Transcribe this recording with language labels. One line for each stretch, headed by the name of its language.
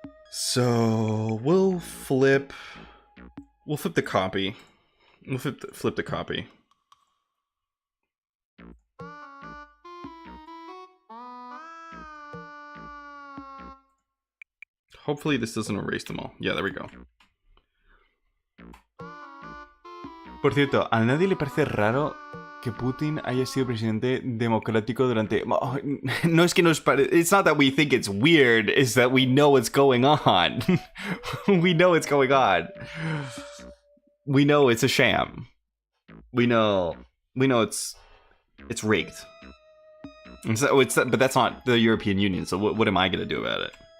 English: So we'll flip the copy. We'll flip the copy. Hopefully this doesn't erase them all. Yeah, there we go.
Spanish: Por cierto, ¿a nadie le parece raro que Putin haya sido presidente democrático durante... No es que nos parece...
English: It's not that we think it's weird, it's that we know what's going on. We know what's going on. We know it's a sham. We know it's rigged. But that's not the European Union, so what am I going to do about it?